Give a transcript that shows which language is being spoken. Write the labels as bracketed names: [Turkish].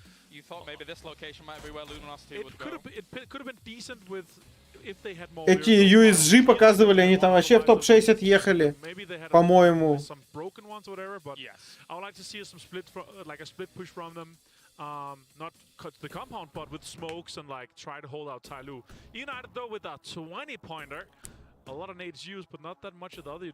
[English] You thought maybe this location might be where Luminosity would go. It could have been decent with if they had more. [Russian] Эти USG показывали, они там вообще в топ-6 отъехали, по-моему. [English] Some broken ones or whatever, but I would like to see some split, like a split push from them. Not cut the compound, but with smokes and like try to hold out Tyloo. United though with a 20-pointer. A lot of nades used, but not that much of the other.